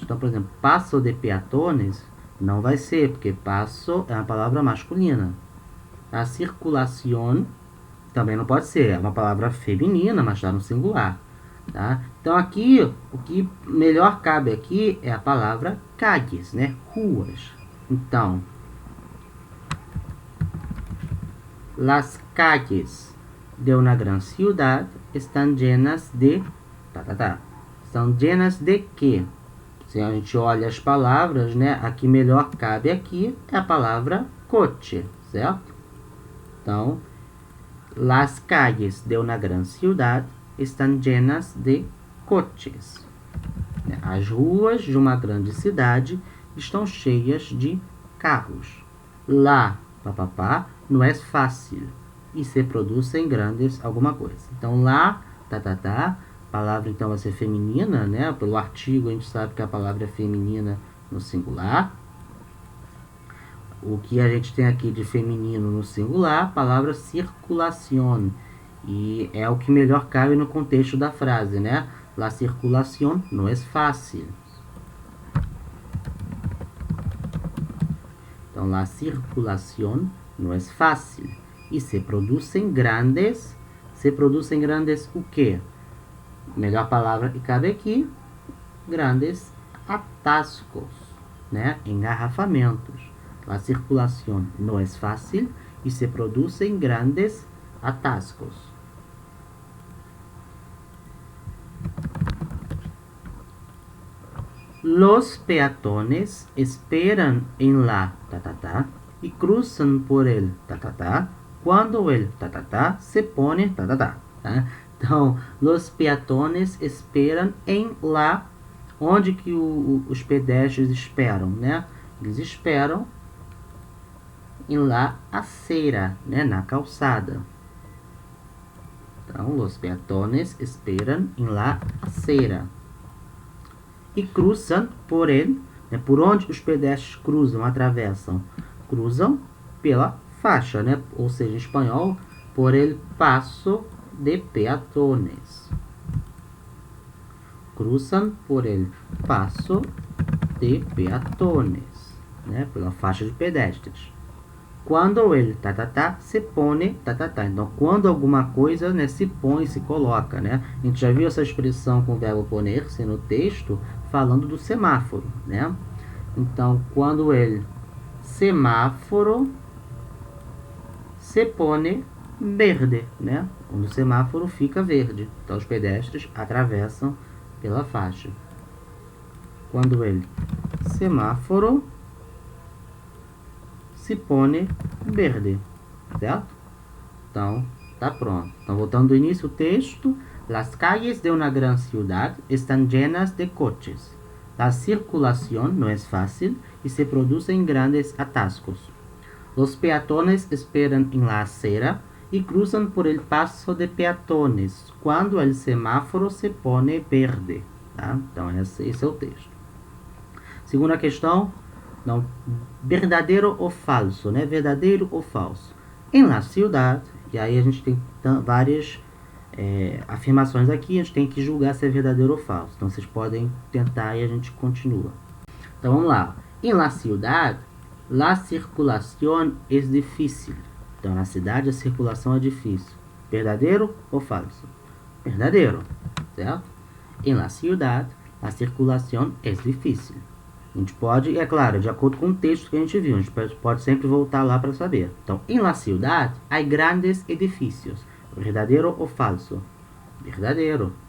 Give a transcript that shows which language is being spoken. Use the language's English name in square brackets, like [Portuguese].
[Portuguese] Então, por exemplo, [Spanish] paso de peatones [Portuguese] não vai ser, porque paso é uma palavra masculina. A circulación também não pode ser, é uma palavra feminina, mas está no singular. Tá? Então aqui, o que melhor cabe aqui é a palavra calles, né? Ruas. [Spanish] Então, las calles de una gran ciudad están llenas de [Portuguese] Estão [Spanish] llenas de quê? [Portuguese] Se a gente olha as palavras, né? A que melhor cabe aqui é a palavra coche, certo? [Spanish] Então, las calles de una gran ciudad están llenas de coches. [Portuguese] As ruas de uma grande cidade estão cheias de carros. Lá, não é fácil e se produzem grandes alguma coisa. Então, lá, a palavra então vai ser feminina, né? Pelo artigo a gente sabe que a palavra é feminina no singular. O que a gente tem aqui de feminino no singular, a palavra circulación. E é o que melhor cabe no contexto da frase, né? [Spanish] La circulación no es fácil. Então, la circulación no es fácil. [Portuguese] E se produzem grandes. Se produzem grandes o quê? Melhor palavra que cabe aqui, grandes atascos, né? Engarrafamentos. [Spanish] La circulación no es fácil e se producen grandes atascos. Los peatones esperan en la y cruzan por el cuando el se pone tá? [Portuguese] Então, [Spanish] los peatones [Portuguese] esperam em la, onde que os pedestres esperam, né? Eles esperam em [Spanish] la acera, [Portuguese] né? Na calçada. [Spanish] Então, los peatones [Portuguese] esperam em [Spanish] la acera. [Portuguese] E cruzam por ele, né? Por onde os pedestres cruzam, atravessam? Cruzam pela faixa, né? Ou seja, em espanhol, [Spanish] por el paso de peatones. Cruzam por el paso de peatones, né? [Portuguese] Pela faixa de pedestres. Quando ele [Spanish] se pone [Portuguese] Então, quando alguma coisa, né, se põe, se coloca, né? A gente já viu essa expressão com o verbo poner-se no texto, falando do semáforo, né? Então, quando ele semáforo [Spanish] se pone verde, [Portuguese] né? Quando o semáforo fica verde. Então, os pedestres atravessam pela faixa. Quando ele semáforo [Spanish] se pone verde, [Portuguese] certo? Então, tá pronto. Então, voltando do início do texto. [Spanish] Las calles de una gran ciudad están llenas de coches. La circulación no es fácil y se producen grandes atascos. Los peatones esperan en la acera y cruzan por el paso de peatones quando el semáforo se pone verde. [Portuguese] Tá? Então, esse é o texto. Segunda questão. Não, verdadeiro ou falso, né? Verdadeiro ou falso. Em [Spanish] la ciudad, [Portuguese] e aí a gente tem várias afirmações aqui, a gente tem que julgar se é verdadeiro ou falso. Então, vocês podem tentar e a gente continua. Então, vamos lá. [Spanish] Em la ciudad, La circulación es difícil. [Portuguese] Então, na cidade, a circulação é difícil. Verdadeiro ou falso? Verdadeiro, certo? [Spanish] Em la ciudad, [Portuguese] a circulação é difícil. A gente pode, é claro, de acordo com o texto que a gente viu, a gente pode sempre voltar lá para saber. Então, [Spanish] em la ciudad, [Portuguese] há grandes edifícios. Verdadeiro ou falso? Verdadeiro.